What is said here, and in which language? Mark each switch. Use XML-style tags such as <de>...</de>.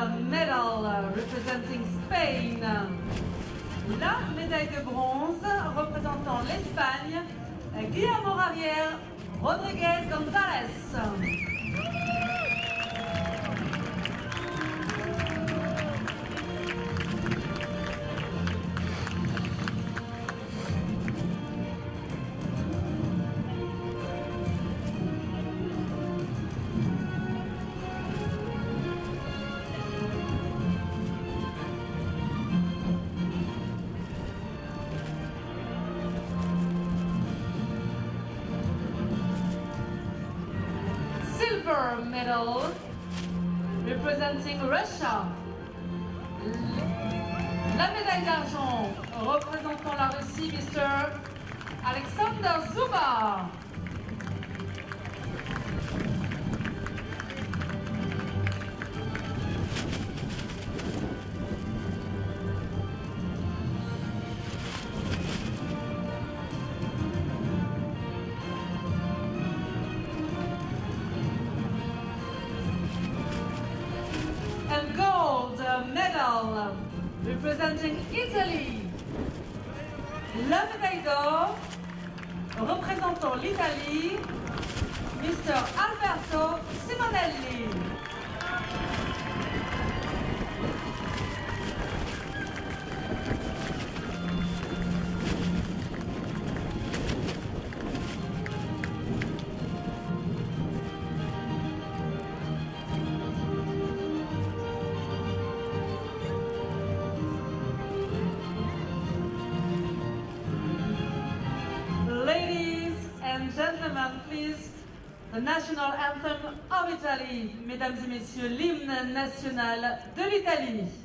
<en>Medal representing Spain.</en> <fr>La médaille de bronze représentant l'Espagne, Guillermo Javier Rodríguez González.</fr> <en>Silver medal representing Russia.</en> <fr>La médaille d'argent représentant la Russie, Mr. Alexander Zuba.</fr> <en>And gold medal representing Italy.</en> <fr>La médaille d'or représentant l'Italie, Mr. Alberto Simonelli.</fr> <en>Ladies and gentlemen, please, the national anthem of Italy.</en> <fr>Mesdames et messieurs, l'hymne national de l'Italie.</fr>